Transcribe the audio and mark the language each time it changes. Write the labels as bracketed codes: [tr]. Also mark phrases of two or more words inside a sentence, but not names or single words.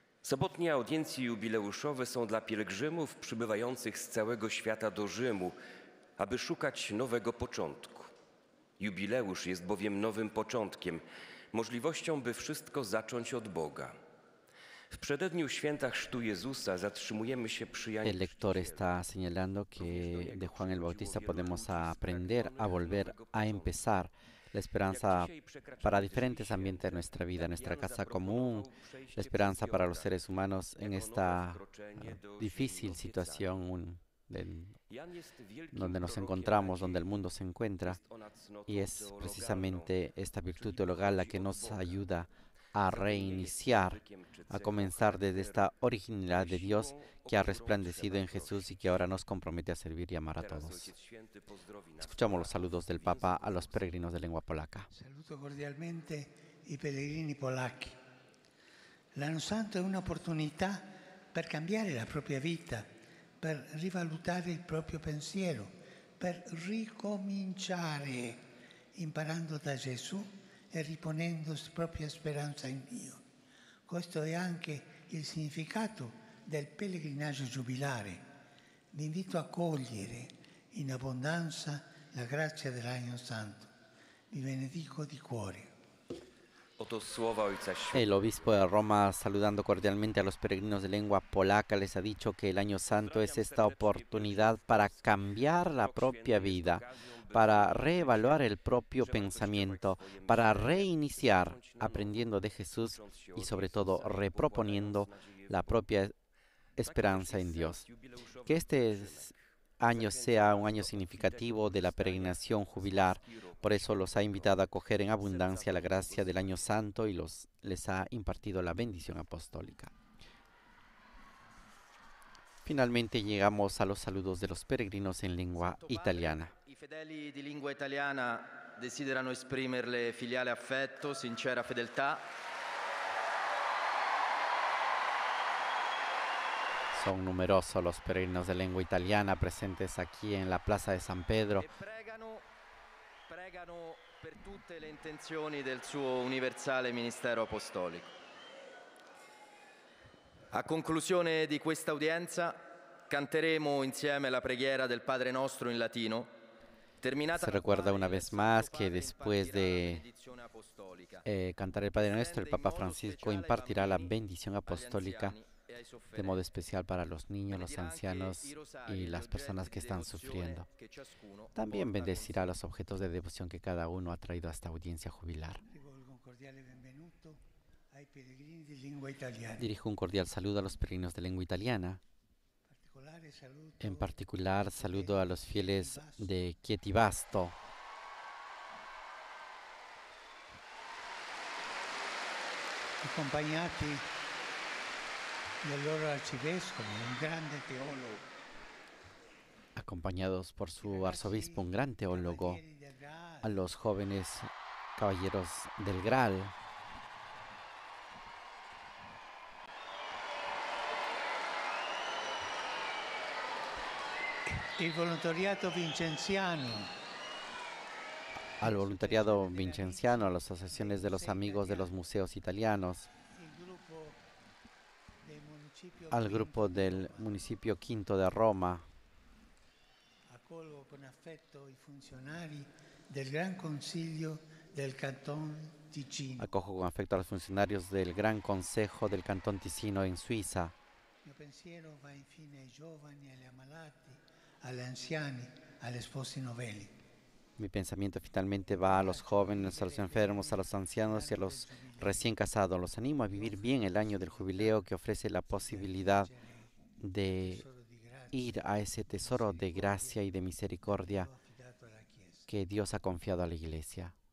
[pl] Sobotnie audiencje jubileuszowe są dla pielgrzymów przybywających z całego świata do Rzymu, aby szukać nowego początku. Jubileusz jest bowiem nowym początkiem, możliwością, by wszystko zacząć od Boga. W przededniu święta chrztu Jezusa zatrzymujemy się przy Janie [es] El lector está señalando que de Juan el Bautista podemos aprender a volver a empezar la esperanza para diferentes ambientes de nuestra vida, nuestra casa común, la esperanza para los seres humanos en esta difícil situación donde nos encontramos, donde el mundo se encuentra, y es precisamente esta virtud teologal la que nos ayuda a reiniciar, a comenzar desde esta originalidad de Dios que ha resplandecido en Jesús y que ahora nos compromete a servir y amar a todos. Escuchamos los saludos del Papa a los peregrinos de lengua polaca. [it] Saluto cordialmente i pellegrini polacchi. L'anno santo è un'opportunità per cambiare la propria vita, per rivalutare il proprio pensiero, per ricominciare imparando da Gesù e riponendo propria speranza in Dio. Questo è anche il significato del pellegrinaggio giubilare. Vi invito a cogliere in abbondanza la grazia dell'Anno Santo. Vi benedico di cuore. [es] El obispo de Roma, saludando cordialmente a los peregrinos de lengua polaca, les ha dicho que el Año Santo es esta oportunidad para cambiar la propia vida, para reevaluar el propio pensamiento, para reiniciar aprendiendo de Jesús y sobre todo reproponiendo la propia esperanza en Dios. Que este año sea un año significativo de la peregrinación jubilar. Por eso los ha invitado a acoger en abundancia la gracia del Año Santo y les ha impartido la bendición apostólica. Finalmente llegamos a los saludos de los peregrinos en lengua italiana. [it] I fedeli di lingua italiana desiderano esprimerle filiale affetto, sincera fedeltà. [es] Son numerosos los peregrinos de lengua italiana presentes aquí en la Plaza de San Pedro. [it] E pregano per tutte le intenzioni del suo universale ministero apostolico. A conclusione di questa udienza canteremo insieme la preghiera del Padre Nostro in latino. [es] Se recuerda una vez más que después de cantar el Padre Nuestro, el Papa Francisco impartirá la bendición apostólica de modo especial para los niños, los ancianos y las personas que están sufriendo. También bendecirá los objetos de devoción que cada uno ha traído a esta audiencia jubilar. Dirijo un cordial saludo a los peregrinos de lengua italiana. En particular, saludo a los fieles de Chietivasto. [it] Accompagnati del loro arcivescovo, un grande teólogo. [es] Acompañados por su arzobispo, un gran teólogo, a los jóvenes caballeros del Graal. [it] Il volontariato vincenziano. [es] Al voluntariado vincenziano, a las asociaciones de los amigos de los museos italianos, al grupo del municipio Quinto de Roma. [it] Accolgo con affetto i funzionari del Gran Consiglio del Canton Ticino. [es] Acojo con afecto a los funcionarios del Gran Consejo del Cantón Ticino en Suiza. [it] Il mio pensiero va infine ai giovani, agli ammalati, agli anziani, agli sposi novelli. [es] Mi pensamiento finalmente va a los jóvenes, a los enfermos, a los ancianos y a los recién casados. Los animo a vivir bien el año del jubileo que ofrece la posibilidad de ir a ese tesoro de gracia y de misericordia que Dios ha confiado a la Iglesia.